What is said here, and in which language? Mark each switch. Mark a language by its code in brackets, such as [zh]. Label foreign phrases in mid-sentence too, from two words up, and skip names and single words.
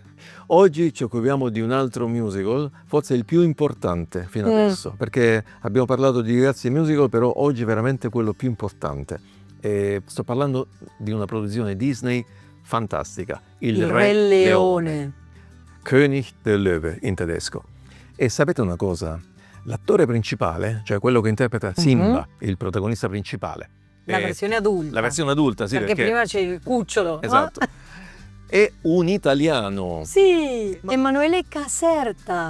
[it] Oggi ci occupiamo di un altro musical, forse il più importante fino adesso, perché abbiamo parlato di diversi musical, però oggi è veramente quello più importante. Sto parlando di una produzione Disney fantastica, Il Re Leone. [de] König der Löwe [it] in tedesco. E sapete una cosa? L'attore principale, cioè quello che interpreta Simba, il protagonista principale, La versione adulta. la versione adulta, sì, perché prima c'è il cucciolo. esatto. È un italiano Sì, Emanuele Caserta.